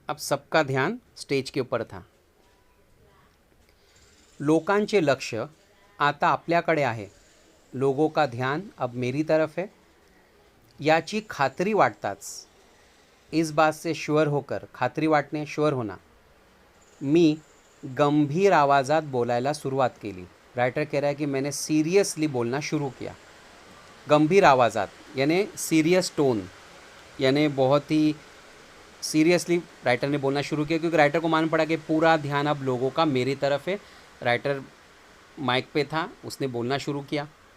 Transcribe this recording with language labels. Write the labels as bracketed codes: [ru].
[hi] अब सबका ध्यान स्टेज के ऊपर था. [mr] लोकांचे लक्ष आता आपल्याकडे आहे. [hi] लोगों का ध्यान अब मेरी तरफ है. [mr] याची खात्री वाटताच, [hi] इस बात से श्योर होकर, [mr] खात्री वाटणे, [hi] श्योर होना, [mr] मी गंभीर आवाज़ात बोलायला सुरुवात केली. [hi] राइटर कह रहा है कि मैंने सीरियसली बोलना शुरू किया. [mr] गंभीर आवाज़ात [hi] यानी सीरियस टोन, यानी बहुत ही सीरियसली राइटर ने बोलना शुरू किया, क्योंकि राइटर को मालूम पड़ा कि पूरा ध्यान अब लोगों का मेरी तरफ है. राइटर माइक पे था, उसने बोलना शुरू किया.